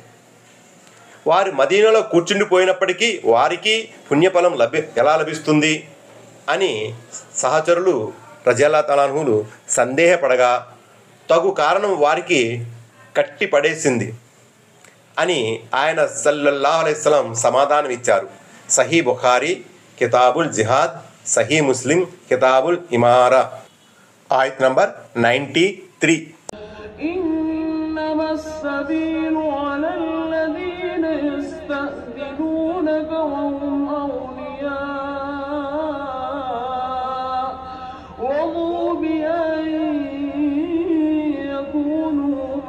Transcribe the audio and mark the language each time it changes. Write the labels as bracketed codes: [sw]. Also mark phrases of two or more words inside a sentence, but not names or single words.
[te] వారు మదీనాలో కూర్చుండిపోయినప్పటికీ వారికి పుణ్యఫలం ఎలా లభిస్తుంది అని సహచరులు [ar] رضي الله تعالى عنهم [te] సందేహపడగా తగు కారణం వారికి కట్టి పడేసింది అని ఆయన [ar] صلى الله عليه وسلم [te] సమాధానం ఇచ్చారు. సహీ బుఖారీ కితాబుల్ జిహాద్, సహీ ముస్లిం కితాబుల్ ఇమారా. ఆయత్ నంబర్ 93. [ar] إنما السبيل على الذين يستأذنونك وهم أغنياء رضوا بأن يكونوا